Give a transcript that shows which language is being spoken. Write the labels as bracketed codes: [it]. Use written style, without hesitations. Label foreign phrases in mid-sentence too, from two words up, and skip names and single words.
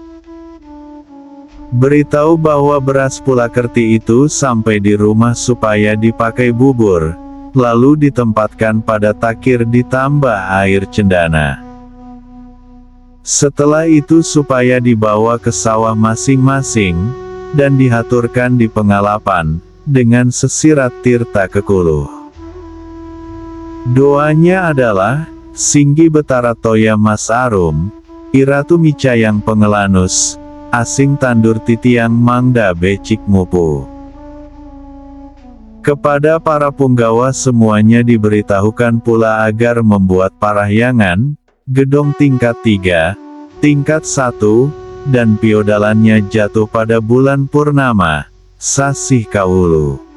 [id] Beritahu bahwa beras Pulakerti itu sampai di rumah supaya dipakai bubur, lalu ditempatkan pada takir ditambah air cendana. Setelah itu supaya dibawa ke sawah masing-masing, dan dihaturkan di pengalapan, dengan sesirat Tirta Kekuluh. Doanya adalah, [ban] Singgi Betara Toya Mas Arum, Iratu Micayang Pengelanus, Asing Tandur Titiang Mangda Becik Mupu. [id] Kepada para punggawa semuanya diberitahukan pula agar membuat parahyangan, gedong tingkat 3, tingkat 1, dan piodalannya jatuh pada bulan purnama, Sasih Kawulu.